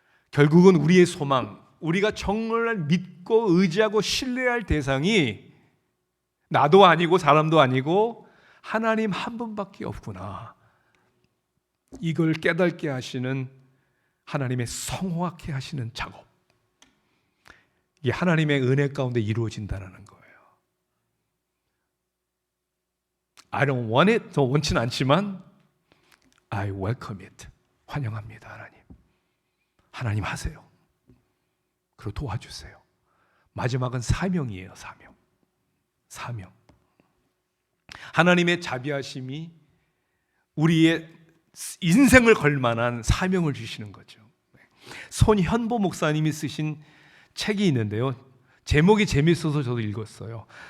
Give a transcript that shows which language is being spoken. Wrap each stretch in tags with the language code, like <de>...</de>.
<ko>결국은 우리의 소망, 우리가 정말 믿고 의지하고 신뢰할 대상이 나도 아니고 사람도 아니고 하나님 한 분밖에 없구나. 이걸 깨닫게 하시는 하나님의 성화케 하시는 작업, 이게 하나님의 은혜 가운데 이루어진다는 거예요.</ko> <en>I don't want it,</en> <ko>더 원치는 않지만</ko> <en>I welcome it,</en> <ko>환영합니다. 하나님 하세요. 그리고 도와주세요. 마지막은 사명이에요. 사명. 하나님의 자비하심이 우리의 인생을 걸 만한 사명을 주시는 거죠. 손현보 목사님이 쓰신 책이 있는데요, 제목이 재밌어서 저도 읽었어요.</ko>